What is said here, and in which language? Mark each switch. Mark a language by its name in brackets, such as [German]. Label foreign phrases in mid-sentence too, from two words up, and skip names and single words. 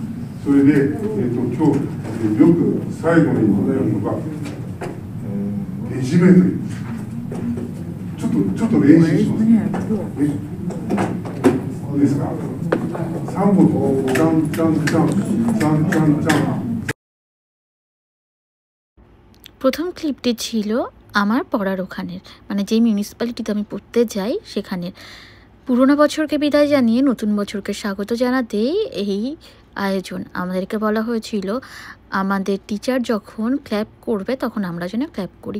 [Japanese] それで、今日、よく最後にやるのが、ねじめという。ちょっと練習します。ですか3本、チャンチャンチャン、チャンチャンチャン। [Bangla] প্রথম ক্লিপটি ছিল আমার পড়ার ওখানের, মানে যেই মিউনিসিপ্যালিটিতে আমি পড়তে যাই সেখানের। পুরোনো বছরকে বিদায় জানিয়ে নতুন বছরকে স্বাগত জানাতেই এই আয়োজন। আমাদেরকে বলা হয়েছিল আমাদের টিচার যখন ক্ল্যাপ করবে তখন আমরা যেন ক্ল্যাপ করি।